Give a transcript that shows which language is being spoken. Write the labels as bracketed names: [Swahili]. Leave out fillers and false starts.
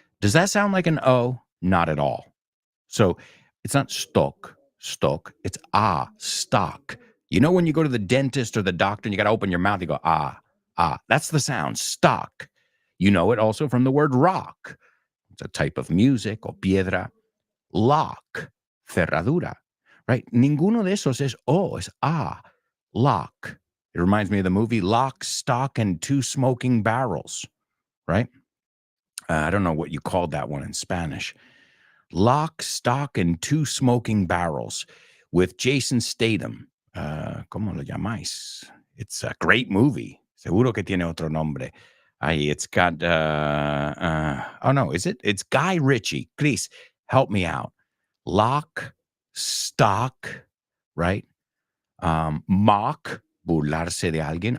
[English] Does that sound like an O? Not at all. So it's not stock. It's stock. You know when you go to the dentist or the doctor and you got to open your mouth, you go, that's the sound, stock. You know it also from the word rock. It's a type of music, or piedra. Lock, [Spanish] cerradura, [English] right? [Spanish] Ninguno de esos es O, es lock. [English] It reminds me of the movie Lock, Stock, and Two Smoking Barrels, right? I don't know what you called that one in Spanish. Lock, Stock, and Two Smoking Barrels with Jason Statham. [Spanish] ¿Cómo lo llamáis? [English] It's a great movie. [Spanish] Seguro que tiene otro nombre. [English] It's got, oh no, is it? It's Guy Ritchie. Chris, help me out. Lock, Stock, right? [Spanish] Mock, burlarse de alguien.